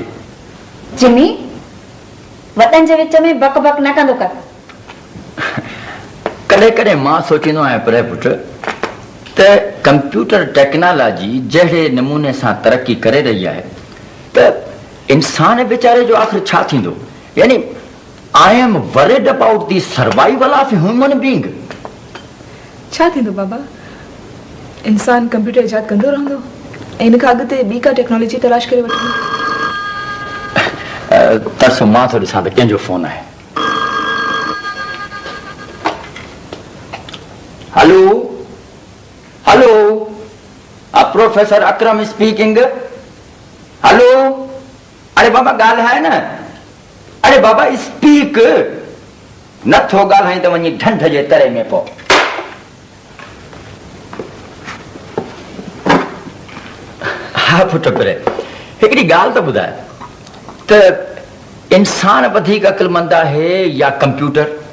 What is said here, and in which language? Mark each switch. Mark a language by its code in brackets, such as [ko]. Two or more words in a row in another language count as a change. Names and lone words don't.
[sd] जिमी वतन जे विच में बक बक न कंदो कर। कॾहिं कॾहिं मां सोचींदो आहियां पर पुट त [en] computer technology [sd] जहिड़े नमूने सां तरक़ी करे रही आहे त इंसान वीचारे जो आख़िर छा थींदो? [en] यानी I am worried about the survival of human being. [sd] छा थींदो बाबा? इंसान कंप्यूटर इजाद कंदो रहंदो ऐं इन खां अॻिते ॿी का टेक्नोलॉजी तलाश करे वठंदो। तरसो मां थो ॾिसां त कंहिंजो फोन आहे। [en] hello hello Professor Akram speaking. [sd] हेलो अरे बाबा ॻाल्हाए न। अरे बाबा स्पीक। नथो ॻाल्हाई त वञी ढंढ जे तरे में पओ। हा पुट पर हिकिड़ी ॻाल्हि त ॿुधाए त इंसान वधीक अक़लमंद आहे या कंप्यूटर?